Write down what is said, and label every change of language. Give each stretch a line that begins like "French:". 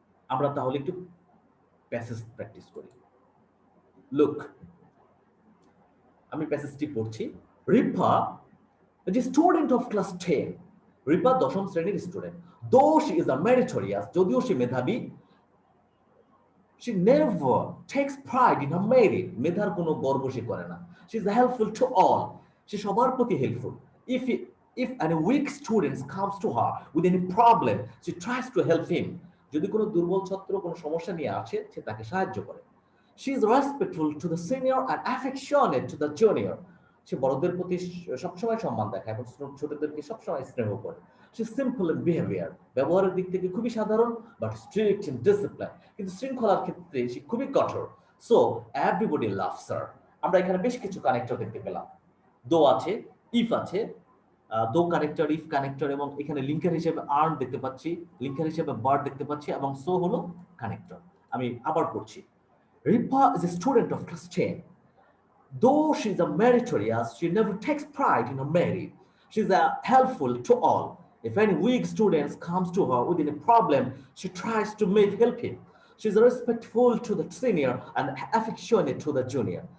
Bangla: আমরা তাহলে একটু প্যাসেজ প্র্যাকটিস করি। লুক, আমি প্যাসেজটি পড়ছি। রিপা যে
English: student of class 10,
Bangla: রিপা দশম শ্রেণীর student.
English: though she is a meritorious,
Bangla: যদিও সে মেধাবী,
English: she never takes pride in her merit,
Bangla: মেধার কোনো গর্ব সে করে না।
English: she is helpful to all,
Bangla: সে সবার প্রতি helpful.
English: if any weak student comes to her with any problem, she tries to help him,
Bangla: যদি কোনো দুর্বল ছাত্র কোনো সমস্যা নিয়ে আসে সে তাকে সাহায্য করে।
English: she is respectful to the senior and affectionate to the junior,
Bangla: সে বড়দের প্রতি সবসময় সম্মান দেখায় এবং ছোটদেরকে সবসময় স্নেহ করে।
English: she is simple in behavior,
Bangla: ব্যবহারের দিক থেকে খুবই সাধারণ,
English: but strict in discipline,
Bangla: কিন্তু শৃঙ্খলার ক্ষেত্রে সে খুবই কঠোর।
English: so everybody loves her।
Bangla: আমরা এখানে বেশ কিছু কানেক্টর দেখতে পেলাম, দো আছে, ইফ আছে, দো কানেক্টর, ইফ কানেক্টর, এবং এখানে লিঙ্কার হিসেবে আর্ন দেখতে পাচ্ছি, লিঙ্কার হিসেবে বার্ড দেখতে পাচ্ছি, এবং সো হলো কানেক্টর। আমি আবার পড়ছি।
English: Ripa is a student of class 10. Though she is a meritorious, she never takes pride in her merit. She is helpful to all. If any weak student comes to her with any problem, she tries to help him. She is respectful to the senior and affectionate to the junior.